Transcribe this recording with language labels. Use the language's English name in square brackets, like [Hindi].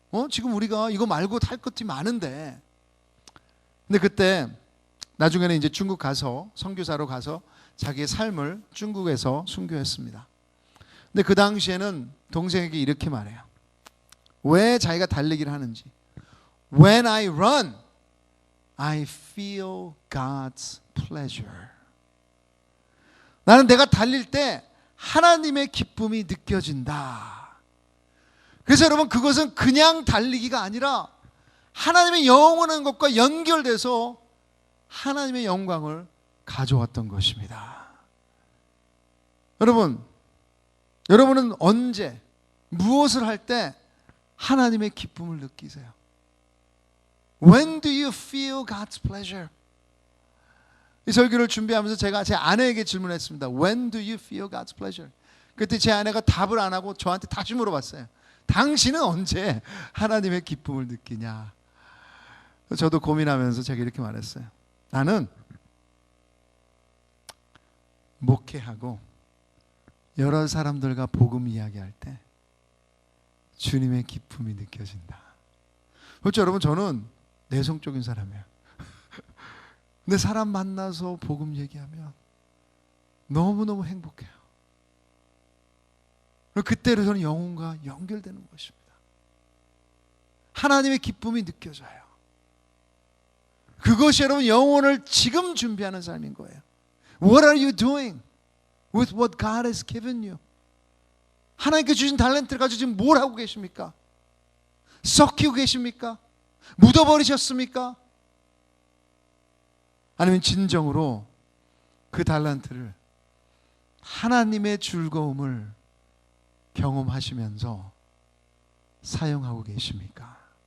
[Korean] 지금 우리가 이거 말고 탈 것이 많은데. 근데 그때 나중에는 이제 중국 가서 선교사로 가서 자기의 삶을 중국에서 순교했습니다. 근데 그 당시에는 동생에게 이렇게 말해요. 왜 자기가 달리기를 하는지. [English] When I run, I feel God's pleasure. [Korean] 나는 내가 달릴 때 하나님의 기쁨이 느껴진다. 그래서 여러분, 그것은 그냥 달리기가 아니라 하나님의 영원한 것과 연결돼서 하나님의 영광을 가져왔던 것입니다. 여러분은 언제 무엇을 할 때 하나님의 기쁨을 느끼세요? [English] When do you feel God's pleasure? [Korean] 이 설교를 준비하면서 제가 제 아내에게 질문했습니다. [English] When do you feel God's pleasure? [Korean] 그때 제 아내가 답을 안 하고 저한테 다시 물어봤어요. 당신은 언제 하나님의 기쁨을 느끼냐? 저도 고민하면서 제가 이렇게 말했어요. 나는 목회하고 여러 사람들과 복음 이야기할 때 주님의 기쁨이 느껴진다. 그렇죠, 여러분? 저는 내성적인 사람이에요. 근데 사람 만나서 복음 얘기하면 너무너무 행복해요. 그때로 저는 영혼과 연결되는 것입니다. 하나님의 기쁨이 느껴져요. 그것이 여러분 영혼을 지금 준비하는 삶인 거예요. [English] What are you doing with what God has given you? [Korean] 하나님께 주신 달란트를 가지고 지금 뭘 하고 계십니까? 썩히고 계십니까? 묻어버리셨습니까? 아니면 진정으로 그 달란트를 하나님의 즐거움을 경험하시면서 사용하고 계십니까?